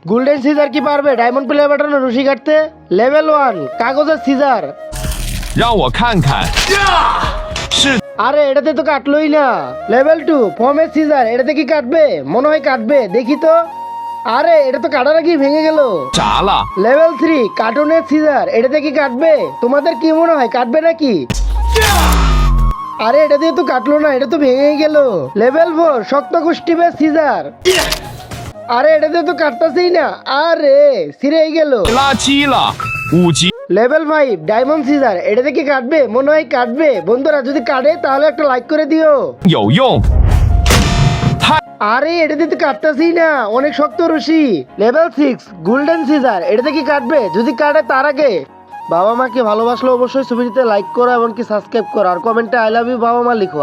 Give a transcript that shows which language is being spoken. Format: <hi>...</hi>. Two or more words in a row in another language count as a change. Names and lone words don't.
<en>golden scissor</en> <bn>কি পারবে</bn> <en>diamond play button</en> <bn>রশি কাটতে? লেভেল 1 কাগজের সিজার।</bn> <zh>让我看看，是</zh> <bn>আরে এটাতে তো কাটলোই না। লেভেল 2 ফর্মের সিজার, এটাতে কি কাটবে? মনে হয় কাটবে, দেখি তো। আরে এটা তো কাটার আগেই ভেঙে গেল।</bn> <zh>炸了，</zh> <bn>লেভেল 3 কার্টুনের সিজার, এটাতে কি কাটবে? তোমাদের কি মনে হয় কাটবে নাকি? আরে এটা দিয়ে তো কাটলো না, এটা তো ভেঙে গেল। লেভেল 4 শক্ত কুষ্টিবের সিজার। আরে এটা দিয়ে তো কাটতাছেই না। আরে ছিঁড়েই গেল।</bn> <zh>垃圾了，五级</zh> <bn>লেভেল 5</bn> <en>diamond scissor,</en> <bn>এটাতে কি কাটবে? মনে হয় কাটবে। বন্ধুরা যদি কাটে তাহলে একটা লাইক করে দিও।</bn> <zh>有用，太</zh> <bn>আরে এটাতে তো কাটতাছেই না, অনেক শক্ত রশি। লেভেল 6</bn> <en>golden scissor,</en> <bn>এটাতে কি কাটবে? যদি কাটে তার আগে বাবা মাকে ভালোবাসলে অবশ্যই ছবিটিতে লাইক করো, এমনকি সাবস্ক্রাইব করো, আর কমেন্টে</bn> <en>I love you</en> <bn>বাবা মা লিখো।</bn>